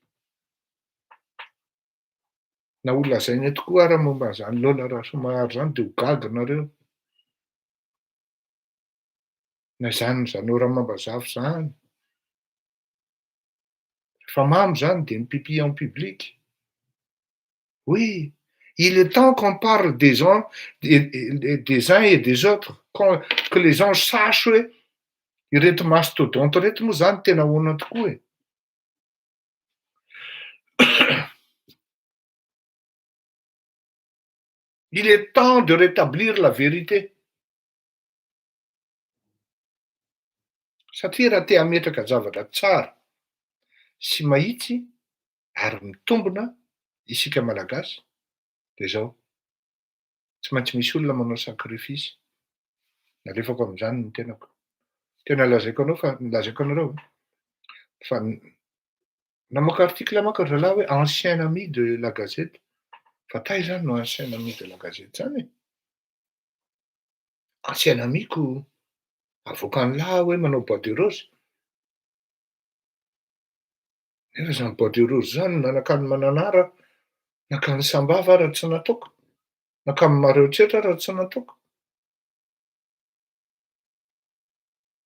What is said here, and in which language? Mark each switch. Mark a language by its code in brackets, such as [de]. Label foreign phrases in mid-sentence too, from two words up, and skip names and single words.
[mg] Na olona zainy tokoa raha momba an'izany Lola Rasomahary zany dia ho gaga nareo. Na zany Zanora Mambazafy zany. Fa mamy zany dia mipipi [fr] en public. Oui, il est temps qu'on parle des uns et des autres, que les gens sachent [mg] hoe ireto mastodonte reto moa zany tena ahoana tokoa e. [fr] Il est temps de rétablir la vérité. [mg] Satria raha te hametraka zavatra tsara sy mahitsy ary mitombona isika malagasy dia izao. Tsy maintsy misy olona manao sakrifisy. Nalefako amin'izany ny tenako. Tena lazaiko anareo fa namoaka article manko ry zalahy hoe [fr] ancien ami de la Gazette. [mg] Fa tay zany no [fr] ancien ami de la Gazette [mg] zany e. Ancien amiko avoakan'ny lahy hoe manao [fr] bois de rose. [mg] Nefa zany [fr] bois de rose [mg] zany nanakany Mananara, nakany Sambava raha tsy nataoko, nakany Mareo Tsetra raha tsy nataoko.